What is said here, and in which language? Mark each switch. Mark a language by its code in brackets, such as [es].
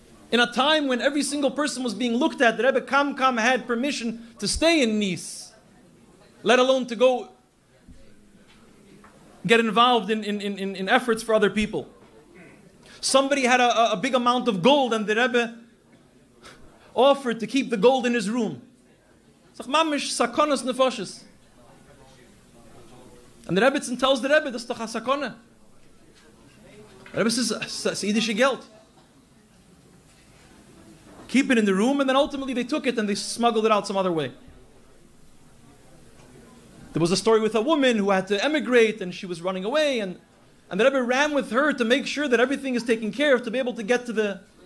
[en] In a time when every single person was being looked at, the Rebbe Kam had permission to stay in Nice, let alone to go get involved in efforts for other people. Somebody had a big amount of gold, and the Rebbe offered to keep the gold in his room. [yi] Mamish sakonas nefoshes. [en] And the Rebbe tells the Rebbe, [yi] das ist doch a sakona. [en] The Rebbe says, it's [yi] Yiddische Geld. [en] Keep it in the room, and then ultimately they took it and they smuggled it out some other way. There was a story with a woman who had to emigrate, and she was running away, and the Rebbe ran with her to make sure that everything is taken care of, to be able to get to the...